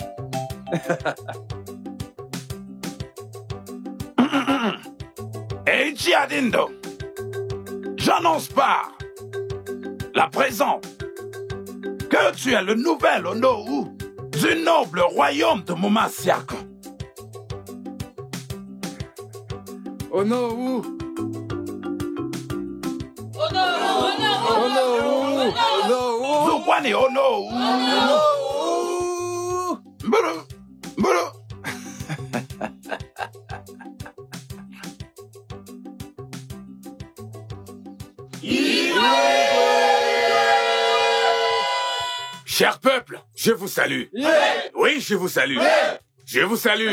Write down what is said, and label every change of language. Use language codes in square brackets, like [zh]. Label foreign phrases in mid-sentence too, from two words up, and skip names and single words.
[fr] Et Giadindo, j'annonce par la présence que tu es le nouvel Onowu du noble royaume de Momasiako. Onowu! Zukwane Onowu! Mburu! Mburu! Cher peuple, je vous salue. Oui, je vous salue. Je vous salue.